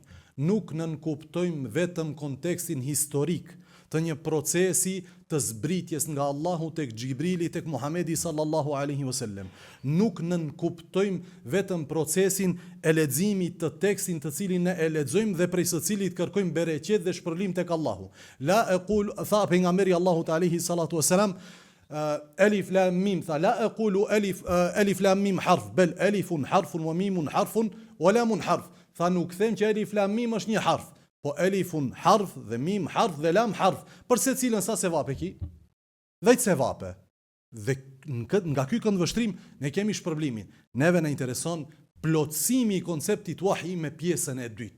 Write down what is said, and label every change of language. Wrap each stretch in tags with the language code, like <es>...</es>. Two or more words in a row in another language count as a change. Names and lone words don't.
<sq>Nuk nën kuptojmë vetëm kontekstin historik të një procesi të zbritjes nga Allahu tek Xhibrili tek Muhamedi</sq> <ar>صلى الله عليه وسلم.</ar> <sq>Nuk nën kuptojmë vetëm procesin e leximit të tekstin të cilin ne e lexojmë dhe prej së cilit kërkojmë bereqet dhe shpërlim tek Allahu.</sq> <ar>لا أقول</ar> <sq>tha pejgamberi</sq> <ar>الله عليه الصلاة والسلام ألف لام ميم, tha لا أقول ألف لام ميم حرف بل ألف حرف وميم حرف ولام حرف.</ar> <sq>Tha nuk them që</sq> <ar>ألف لام ميم</ar> <sq>është një harf, po</sq> <ar>ألف حرف</ar> <sq>dhe</sq> <ar>ميم حرف</ar> <sq>dhe</sq> <ar>لام حرف,</ar> <sq>për se cilën sa sevape ki? 10 sevape. Dhe nga ky këndvështrim ne kemi shpërblimin. Neve na intereson plotësimi i konceptit wahi me pjesën e dytë.</sq>